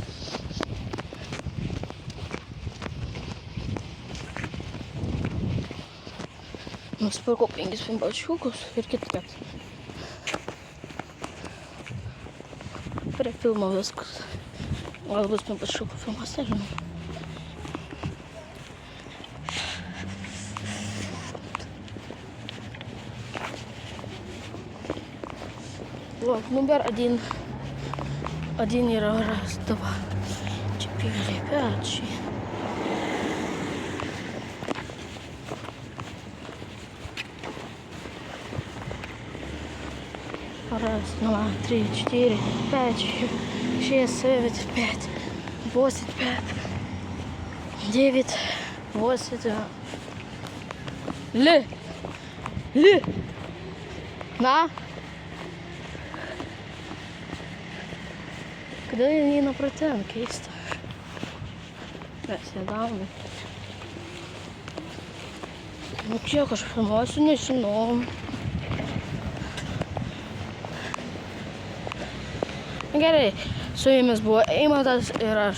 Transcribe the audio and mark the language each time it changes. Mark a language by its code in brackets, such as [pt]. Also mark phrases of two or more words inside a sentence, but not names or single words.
[lt] Nusipirkau 5 pimbalčiukus ir KitKat. Prie filmo viskas. Gal bus pimbalčiukų filmas, nežinau. [ru] Влог номер 1. 1 и раз, 2, 4, 5, 6. Раз, 2, 3, 4, 5, 6, 7, 5, 8, 5, 9, 8. На! [lt] Kodėl jie neina pro ten, keista. Mes sėdavome. Nu kiek aš filmuosiu, nežinau. Gerai, su jumis buvo Eimantas ir aš.